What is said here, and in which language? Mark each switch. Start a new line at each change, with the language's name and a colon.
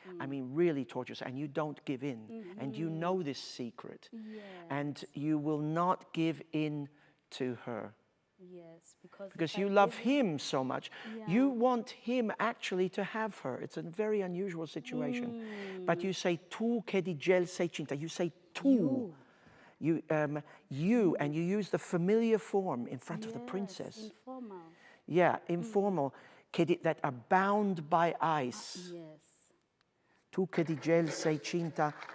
English: I mean, really tortures, and you don't give in. And you know this secret. Yes. And you will not give in to her. Yes, because Because if you I love give in- him so much. Yeah. You want him actually to have her. It's a very unusual situation. But you say,
Italian: tu che di gel sei cinta.
English: You say, tu. You, and you use the familiar form in front of the princess. Informal. Yeah, informal. That are bound by ice. Yes.
Italian: Tu che di gel sei cinta.